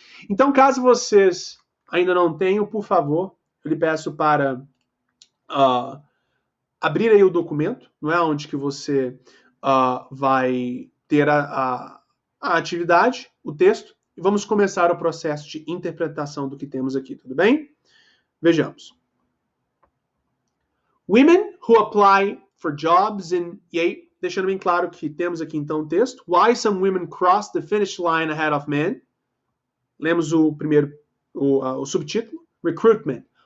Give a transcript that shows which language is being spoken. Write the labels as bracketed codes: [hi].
[pt] Então, caso vocês ainda não tenham, por favor, eu lhe peço para abrir aí o documento, não é onde que você vai ter a atividade, o texto, e vamos começar o processo de interpretação do que temos aqui, tudo bem? Vejamos. [en] Women who apply for jobs in... [pt] E aí, deixando bem claro que temos aqui então o texto. [en] Why some women cross the finish line ahead of men. [pt] Lemos o primeiro, o subtítulo. [en] Recruitment.